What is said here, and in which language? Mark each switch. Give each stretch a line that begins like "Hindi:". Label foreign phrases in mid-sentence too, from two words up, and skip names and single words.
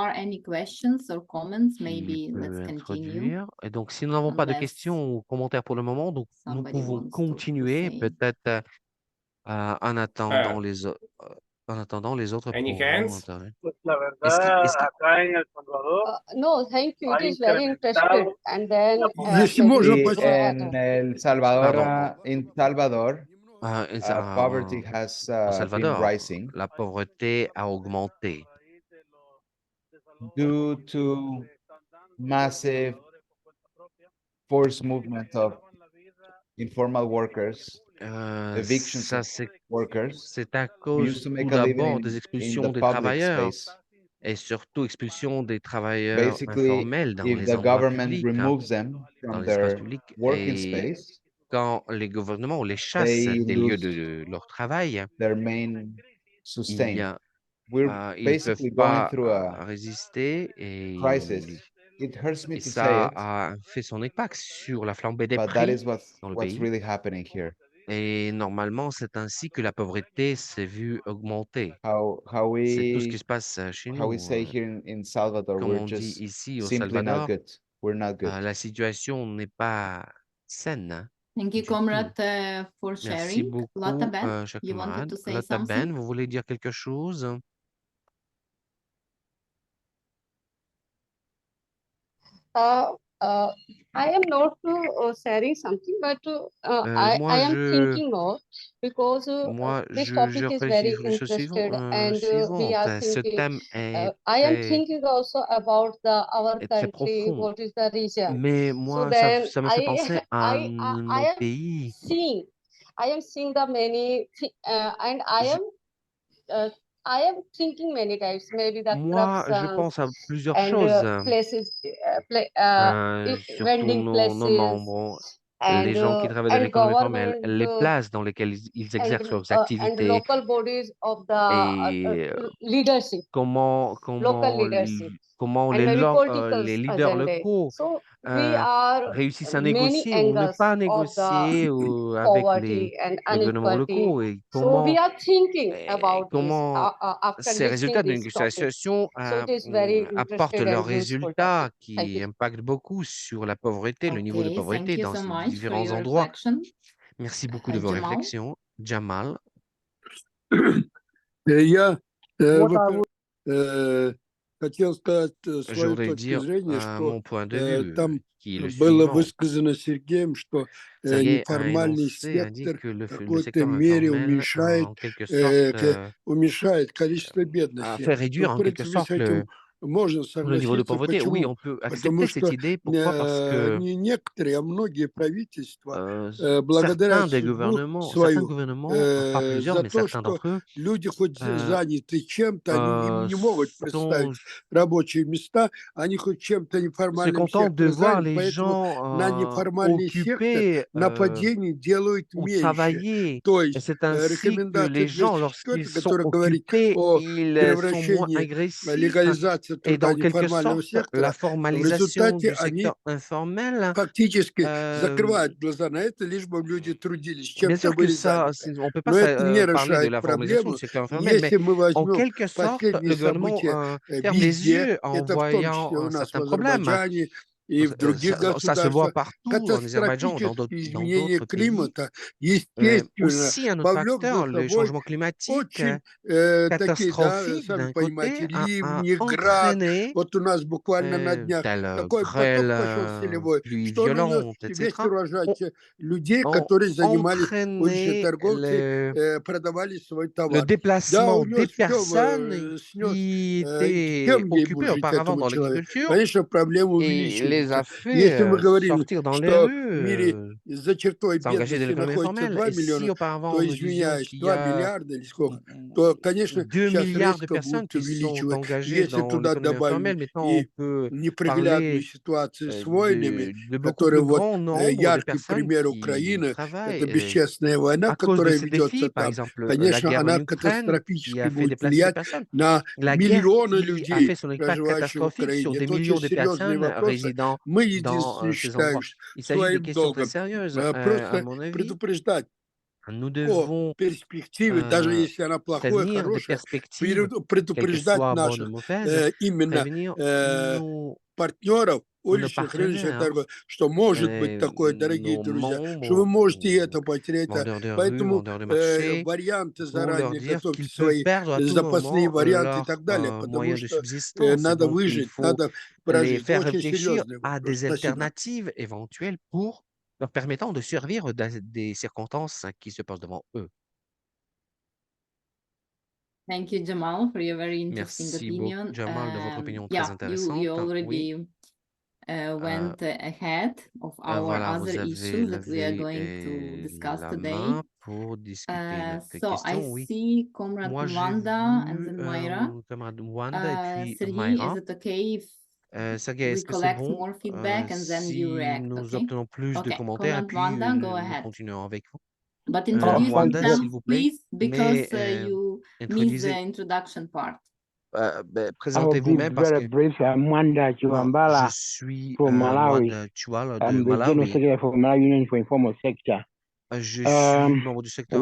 English: far any questions or comments, maybe let's
French: peut
English: continue.
French: introduire? Et donc, si nous n'avons pas de
English: Unless
French: questions ou commentaires pour le moment, donc nous
English: somebody
French: pouvons
English: wants to
French: continuer
English: say.
French: peut-être en attendant en attendant les autres
English: Any
French: pourront
English: hands?
French: intervenir.
Spanish: La
French: Est-ce
Spanish: verdad,
French: est-ce qu'il
Spanish: acá en El Salvador
English: No, thank you. It
Spanish: ha
English: is very
Spanish: incrementado
English: interesting. And then
Spanish: la Decimos, pobreza. Sí, pues,
English: go ahead. en El Salvador,
French: pardon,
English: in Salvador, poverty
Spanish: en
English: has been
Spanish: Salvador,
English: rising
French: la pauvreté a augmenté
English: due to massive forced movement of informal workers, evictions
French: ça,
English: of workers
French: c'est à
English: who
French: cause
English: used to
French: tout
English: make a
French: d'abord
English: living
French: des
English: in the
French: expulsions des
English: public
French: travailleurs
English: space.
French: et surtout expulsion des travailleurs
English: Basically,
French: informels dans
English: if
French: les
English: the
French: endroits
English: government
French: publics,
English: removes them
French: dans
English: from
French: les espaces
English: their
French: publics.
English: working
French: Et
English: space,
French: quand les gouvernements les chassent
English: they
French: des lieux
English: lose
French: de leur travail,
English: their main
French: il y
English: sustain.
French: a,
English: We're
French: ils ne peuvent
English: basically going
French: pas
English: through a
French: résister
English: crisis. It hurts me
French: et
English: to say
French: ça
English: it,
French: a fait son impact sur la flambée des
English: but that
French: prix
English: is
French: dans le
English: what's
French: pays.
English: really happening here.
French: Et normalement, c'est ainsi que la pauvreté s'est vue augmenter.
English: How
French: C'est tout ce qui
English: we
French: se passe chez
English: how we
French: nous.
English: say here in Salvador,
French: Comme
English: we're
French: on dit
English: just
French: ici au
English: simply not
French: Salvador,
English: good. We're not good.
French: la situation n'est pas saine.
English: Thank you,
French: du tout.
English: comrade, for
French: Merci
English: sharing. Lotta
French: beaucoup,
English: Ben,
French: cher
English: you wanted
French: camarade.
English: to say
French: Lotta Ben,
English: something?
French: vous voulez dire quelque chose?
English: I am not sharing something, but I
French: Moi,
English: am thinking more because this topic is very
French: réfléchis le
English: interested, and we
French: suivant.
English: are
French: Ce
English: thinking.
French: thème est
English: I am thinking also about our
French: très
English: country,
French: profond.
English: what is the region.
French: Mais
English: So
French: moi,
English: then
French: ça me fait penser à
English: I
French: mon
English: am
French: pays.
English: I am seeing the many and I am thinking many times, maybe the
French: Moi, je
English: corruptions
French: pense à plusieurs
English: and
French: choses,
English: places,
French: surtout
English: vending
French: nos
English: places
French: membres, les gens qui travaillent dans
English: and
French: l'économie formelle,
English: government
French: les places dans lesquelles ils exercent leurs
English: and
French: activités
English: local bodies of the
French: et
English: leadership, local leadership,
French: comment
English: and maybe political
French: les leaders
English: agenda.
French: locaux
English: So we are
French: réussissent à
English: many
French: négocier ou ne
English: angles
French: pas
English: of the
French: négocier avec
English: poverty and
French: les gouvernements
English: inequality.
French: locaux et
English: So we are thinking about this after
French: ces résultats
English: listening
French: de
English: this topic.
French: négociation
English: So it is very
French: apportent
English: interested
French: leurs
English: and useful
French: résultats
English: topic. Thank
French: qui
English: you.
French: impactent beaucoup sur la pauvreté, le niveau de
English: Okay, thank
French: pauvreté
English: you
French: dans
English: so
French: ces
English: much for
French: différents
English: your
French: endroits.
English: reflection.
French: Merci beaucoup de vos
English: Jamal.
French: réflexions. Jamal.
Russian: Я,
English: What I
Russian: во-первых, хотел сказать
French: Je
Russian: свою
French: voudrais
Russian: точку
French: dire
Russian: зрения, что
French: mon point de vue,
Russian: там
French: qui est le
Russian: было
French: suivant.
Russian: высказано Сергеем, что
French: Sergueï a
Russian: неформальный
French: énoncé, a dit
Russian: сектор
French: que
Russian: в
French: le
Russian: какой-то
French: secteur
Russian: мере
French: informel,
Russian: уменьшает,
French: en quelque sorte,
Russian: уменьшает количество
French: a
Russian: бедности.
French: fait réduire
Russian: В
French: en quelque
Russian: принципе, с
French: sorte
Russian: этим можно
French: le niveau de
Russian: согласиться.
French: pauvreté. Oui,
Russian: Почему?
French: on peut
Russian: Потому
French: accepter cette
Russian: что
French: idée. Pourquoi? Parce que
Russian: не некоторые, а многие правительства
French: certains
Russian: благодарят
French: des
Russian: судьбу
French: certains
Russian: свою
French: gouvernements, pas plusieurs,
Russian: за
French: mais
Russian: то,
French: certains
Russian: что
French: d'entre eux,
Russian: люди хоть заняты чем-то, им не могут
French: sont,
Russian: представить рабочие места, они хоть чем-то
French: se
Russian: неформальным
French: contentent de
Russian: сектором
French: voir
Russian: заняты,
French: les
Russian: поэтому на
French: gens
Russian: неформальный сектор
French: occupés
Russian: нападений делают
French: ou
Russian: меньше.
French: travailler.
Russian: То
French: Et
Russian: есть
French: c'est ainsi que
Russian: рекомендация
French: les gens,
Russian: 204,
French: lorsqu'ils sont
Russian: которая говорит
French: occupés,
Russian: о
French: ils sont moins
Russian: превращении,
French: agressifs.
Russian: легализации
French: Et
Russian: труда
French: dans quelque
Russian: неформального
French: sorte, la
Russian: сектора, в
French: formalisation
Russian: результате
French: du
Russian: они
French: secteur informel,
Russian: фактически закрывают глаза на это, лишь бы люди трудились,
French: bien
Russian: чем-то
French: sûr que
Russian: были
French: ça,
Russian: заняты.
French: on ne peut pas
Russian: Но это не
French: parler de
Russian: решает
French: la formalisation du
Russian: проблему.
French: secteur informel, mais
Russian: Если мы
French: en
Russian: возьмем
French: quelque sorte,
Russian: последние
French: le gouvernement
Russian: события
French: ferme les
Russian: везде,
French: yeux en
Russian: это в том
French: voyant
Russian: числе у
French: un
Russian: нас в
French: certain problème.
Russian: Азербайджане и в других
French: Ça se voit
Russian: государствах,
French: partout, en Azerbaïdjan,
Russian: катастрофические
French: dans
Russian: изменения
French: d'autres pays.
Russian: климата, естественно,
French: Aussi, un autre
Russian: повлек за
French: facteur, le
Russian: собой
French: changement climatique
Russian: очень такие, да,
French: catastrophique
Russian: сами
French: d'un côté
Russian: понимаете,
French: a
Russian: ливни, град.
French: entraîné
Russian: Вот у нас буквально на днях
French: telle
Russian: такой поток пошел
French: grêle,
Russian: селевой,
French: pluie
Russian: что он унес
French: violente,
Russian: весь
French: etc.,
Russian: урожай людей,
French: ont
Russian: которые занимались, уличные
French: entraîné
Russian: торговцы, продавали свой
French: le
Russian: товар. Да,
French: déplacement des
Russian: унес все,
French: personnes
Russian: снес.
French: qui étaient
Russian: Кем ей будет
French: occupées
Russian: жить
French: auparavant
Russian: этому
French: dans
Russian: человеку?
French: l'agriculture
Russian: Конечно, проблема
French: et les a
Russian: увеличивается. Если мы
French: fait
Russian: говорим,
French: sortir dans les
Russian: что в
French: rues,
Russian: мире за чертой
French: s'engager de
Russian: бедности
French: l'économie
Russian: находится
French: informelle.
Russian: 2
French: Et si
Russian: миллиона,
French: auparavant
Russian: то,
French: nous disions
Russian: извиняюсь,
French: qu'il y
Russian: 2
French: a
Russian: миллиарда или сколько, то, конечно,
French: 2
Russian: сейчас
French: milliards de
Russian: резко
French: personnes
Russian: будут
French: qui sont
Russian: увеличивать.
French: engagées
Russian: Если
French: dans
Russian: туда
French: l'économie
Russian: добавим
French: informelle, maintenant on
Russian: и
French: peut
Russian: неприглядную
French: parler
Russian: ситуацию с войнами,
French: de beaucoup
Russian: которые
French: plus
Russian: вот
French: grand nombre de
Russian: яркий
French: personnes
Russian: пример
French: qui
Russian: Украины,
French: travaillent
Russian: это бесчестная война,
French: à cause de
Russian: которая
French: ces
Russian: ведется
French: défis. Par
Russian: там.
French: exemple, la
Russian: Конечно,
French: guerre en
Russian: она
French: Ukraine qui
Russian: катастрофически
French: a fait
Russian: будет
French: déplacer des
Russian: влиять
French: personnes,
Russian: на
French: la guerre
Russian: миллионы
French: qui a fait
Russian: людей,
French: son impact
Russian: проживающих в
French: catastrophique sur
Russian: Украине.
French: des
Russian: Это очень
French: millions de
Russian: серьезные
French: personnes
Russian: вопросы.
French: résidant
Russian: Мы
French: dans
Russian: единственное
French: ces
Russian: считаем
French: endroits. Il s'agit de
Russian: своим
French: questions très
Russian: долгом
French: sérieuses. À
Russian: просто
French: mon avis,
Russian: предупреждать
French: nous
Russian: о
French: devons
Russian: перспективе, даже если она плохое,
French: prévenir des
Russian: хорошее,
French: perspectives, quelles qu'elles
Russian: предупреждать
French: soient bonnes ou
Russian: наших
French: mauvaises,
Russian: именно
French: prévenir
Russian: партнеров,
French: nos
Russian: уличных рыночных
French: partenaires,
Russian: торгов, что может быть такое, дорогие
French: nos
Russian: друзья, что вы
French: membres,
Russian: можете это потерять.
French: vendeurs de rue,
Russian: Поэтому
French: vendeurs de marché,
Russian: варианты
French: pour leur
Russian: заранее
French: dire
Russian: готовьте
French: qu'ils peuvent
Russian: свои
French: perdre à tout
Russian: запасные
French: moment
Russian: варианты и
French: leurs
Russian: так далее, потому
French: moyens de
Russian: что
French: subsistance. Et
Russian: надо
French: donc, il
Russian: выжить,
French: faut
Russian: надо
French: les
Russian: прожить.
French: faire
Russian: Очень
French: réfléchir
Russian: серьезный
French: à
Russian: вопрос.
French: des
Russian: Спасибо.
French: alternatives éventuelles pour leur permettant de survivre dans des circonstances qui se posent devant eux.
English: Thank you, Jamal, for your very interesting
French: Merci
English: opinion.
French: beaucoup, Jamal, de votre opinion très
English: Yeah,
French: intéressante.
English: you
French: Oui,
English: already went ahead of our
French: voilà,
English: other
French: vous avez
English: issues that we are
French: levé
English: going to discuss
French: la
English: today.
French: main pour discuter notre
English: So I
French: question. Oui,
English: see Comrade
French: moi j'ai
English: Mwanda and
French: vu
English: then Myra.
French: camarade Wanda et puis
English: Sergey,
French: Myra.
English: is it okay if
French: Sergey,
English: we
French: est-ce que c'est
English: collect
French: bon
English: more feedback and then you
French: si
English: react?
French: nous
English: Okay.
French: obtenons plus de
English: Okay,
French: commentaires et
English: Comrade
French: puis
English: Wanda, go
French: nous
English: ahead.
French: continuons avec vous?
English: But introduce
French: Wanda, s'il
English: yourself,
French: vous plaît,
English: please, because
French: mais
English: you missed the
French: introduisez,
English: introduction part. I will
French: présentez-vous
English: be
French: même parce
English: very
French: que
English: brief. I'm Wanda
French: bon, je
English: Chiwambala
French: suis
English: from Malawi.
French: Wanda Chwala de
English: I'm the General
French: Malawi.
English: Secretary for Malawi Union for Informal Sector.
French: Je suis membre du secteur